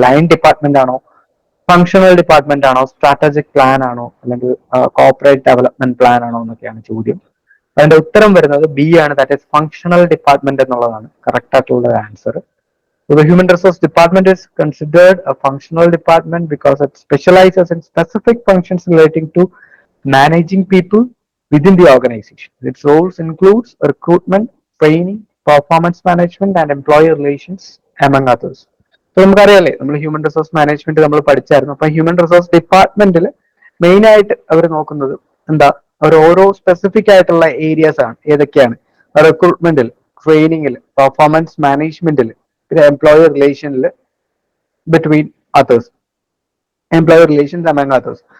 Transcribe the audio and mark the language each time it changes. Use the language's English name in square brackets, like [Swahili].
[Malayalam] Line department ആണോ, functional department ആണോ, strategic plan ആണോ, അല്ലെങ്കിൽ കോർപ്പറേറ്റ് ഡെവലപ്മെന്റ് പ്ലാൻ ആണോ എന്നൊക്കെയാണ് ചോദ്യം. അതിന്റെ ഉത്തരം വരുന്നത് B ആണ്. ദാറ്റ് ഈസ് ഫങ്ഷണൽ ഡിപ്പാർട്ട്മെന്റ് എന്നുള്ളതാണ് കറക്റ്റ് ആയിട്ടുള്ള answer. [English] So the human resource department is considered a functional department because it specializes in specific functions relating to managing people within the organization. Its roles includes recruitment, training, performance management, and employee relations, among others. [Malayalam] So നമുക്കറിയാലേ, നമ്മൾ human resource management നമ്മൾ പഠിച്ചായിരുന്നു. അപ്പൊ human resource ഡിപ്പാർട്ട്മെന്റിൽ main ആയിട്ട് അവർ നോക്കുന്നത് എന്താ, അവർ ഓരോ specific ആയിട്ടുള്ള areas ആണ്. ഏതൊക്കെയാണ്? റിക്രൂട്ട്മെന്റിൽ ട്രെയിനിങ്ങിൽ, പെർഫോമൻസ് മാനേജ്മെന്റിൽ, പിന്നെ എംപ്ലോയർ റിലേഷനിൽ between others, employer relations among others.